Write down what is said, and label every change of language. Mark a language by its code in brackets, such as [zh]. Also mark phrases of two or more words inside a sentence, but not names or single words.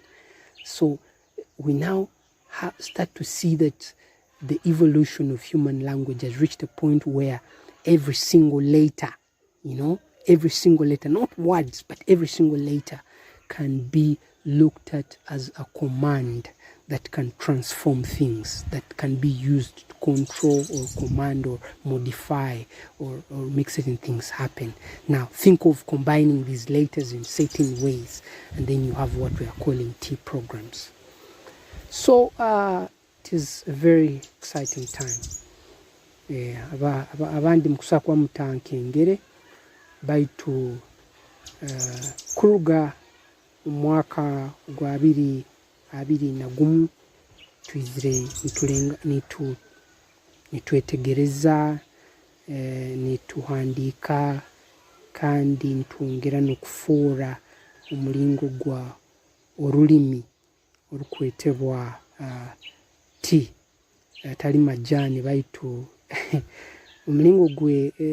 [en] So we now start to see that the evolution of human language has reached a point where every single letter, every single letter, not words, but every single letter can be looked at as a command that can transform things, that can be used to control or command or modify or make certain things happen. Now think of combining these letters in certain ways, and then you have what we are calling T programs. So it is a very exciting time. [nyo] Abandi mukusa kwa mutankengere baitu kuruga umwaka gwa 2021 twizire nitwetegereza nituhandika kandi nitwongera n'okufuura omulingo gwa orulimi orukwetebwa T tali majani baitu omulingo gwe